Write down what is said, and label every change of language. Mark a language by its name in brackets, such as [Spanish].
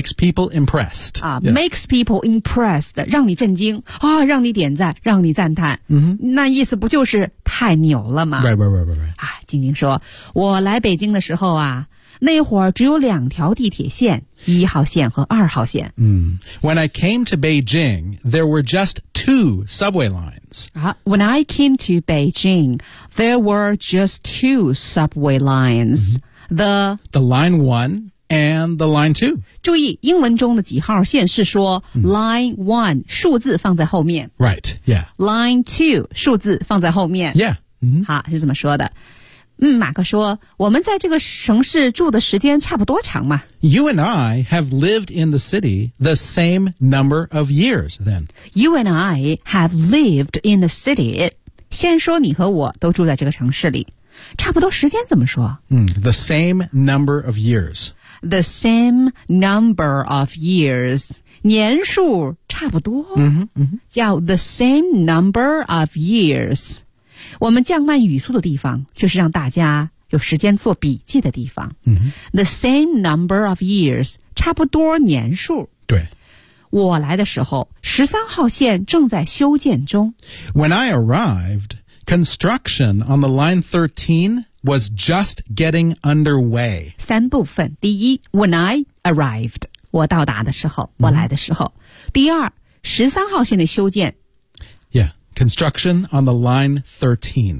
[English] Yeah, makes people impressed.、 Makes people impressed, [Chinese] 让你震惊、让你点赞让你赞叹。 Mm-hmm. 那意思不就是太牛了吗 [English] Right. [Chinese] 晶晶说我来北京的时候啊那会儿只有两条地铁线一号线和二号线。 [English] 嗯、When I came to Beijing, there were just two subway lines.、 When I came to Beijing, there were just two subway lines.、Mm-hmm. The line one and the line two. [Chinese] 注意英文中的几号线是说、 [English] line one, [Chinese] 数字放在后面。 [English] Right, yeah. Line two, [Chinese] 数字放在后面。 [English] Yeah.、 [Chinese] Mm-hmm. 好是怎么说的。嗯，马克说，我们在这个城市住的时间差不多长嘛。 [English] You and I have lived in the city the same number of years then. You and I have lived in the city. [Chinese] 先说你和我都住在这个城市里。差不多时间怎么说？ [English] 嗯，the same number of years. The same number of years. [Chinese] 年数差不多。嗯哼，嗯哼。叫 [English] the same number of years. [Chinese] 我们降慢语速的地方就是让大家有时间做笔记的地方、 mm-hmm. [English] The same number of years [Chinese] 差不多年数对我来的时候13号线正在修建中 [English] When I arrived construction on the line 13 was just getting underway [Chinese] 三部分第一 [English] When I arrived [Chinese] 我到达的时候、mm-hmm. 我来的时候第二13号线的修建 [English] YeahConstruction on the line 13.